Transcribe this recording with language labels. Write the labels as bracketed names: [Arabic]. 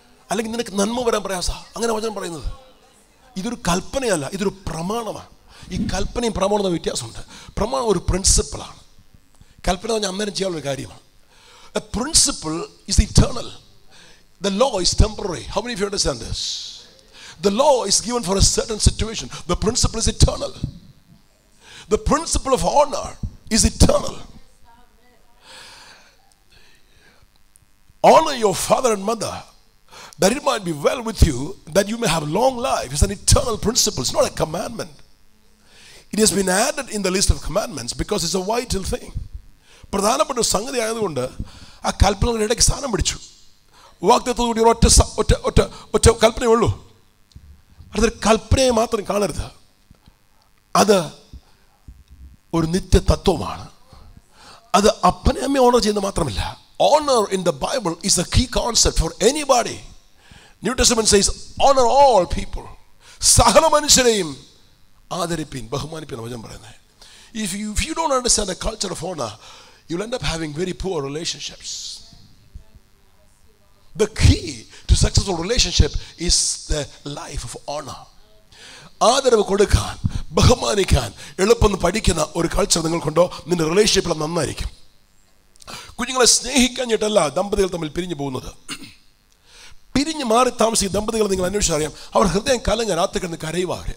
[Malayalam] അല്ലെങ്കിൽ നിനക്ക് നന്മ വരാൻ പ്രയാസമാണ് അങ്ങനെ വചനം പറയുന്നത്. ഇതൊരു കൽപ്പനയല്ല, ഇതൊരു പ്രമാണമാണ്. ഈ കൽപ്പനയും പ്രമാണവും വ്യത്യാസമുണ്ട്. പ്രമാണം ഒരു പ്രിൻസിപ്പിളാണ്, കൽപ്പന പറഞ്ഞാൽ അന്നേരം ചെയ്യാനുള്ളൊരു കാര്യമാണ്. [English] A principle is eternal, the law is temporary. How many of you understand this? The law is given for a certain situation. The principle is eternal. The principle of honor is eternal. Honor your father and mother, that it might be well with you, that you may have long life. It's an eternal principle. It's not a commandment. It has been added in the list of commandments because it's a vital thing. [Malayalam] പ്രധാനപ്പെട്ട ഒരു സംഗതി ആയതുകൊണ്ട് ആ കൽപ്പനകളുടെ ഇടയ്ക്ക് സ്ഥാനം പിടിച്ചു. വാഗ്ദത്തത്തോടുകൂടി ഒറ്റ കൽപ്പനയേ ഉള്ളൂ. അതൊരു കൽപ്പനയെ മാത്രം കാണരുത്, അത് ഒരു നിത്യ തത്വമാണ്. അത് അപ്പനെ അമ്മയെ ഓണർ ചെയ്യുന്നത് മാത്രമല്ല, [English] honor in the Bible is a key concept for anybody. New Testament says honor all people. [Malayalam] സകല മനുഷ്യരെയും ആദരിപ്പിൻ, ബഹുമാനിപ്പിൻ വചനം പറയുന്നത്. [English] If you don't understand the culture of honor, you'll end up having very poor relationships. The key to successful relationship is the life of honor. [Malayalam] ആദരവ് കൊടുക്കാൻ, ബഹുമാനിക്കാൻ എളുപ്പം പഠിക്കുന്ന ഒരു കൾച്ചർ നിങ്ങൾക്കുണ്ടോ, നിന്റെ റിലേഷൻഷിപ്പിൽ നന്നായിരിക്കും. കുഞ്ഞുങ്ങളെ സ്നേഹിക്കാഞ്ഞിട്ടല്ല ദമ്പതികൾ തമ്മിൽ പിരിഞ്ഞു പോകുന്നത്. പിരിഞ്ഞ് മാറി താമസിക്കുന്ന ദമ്പതികൾ നിങ്ങൾ അന്വേഷിച്ചറിയാം, അവർ ഹൃദയം കലങ്ങാൻ രാത്രി കിടന്ന് കരയുക.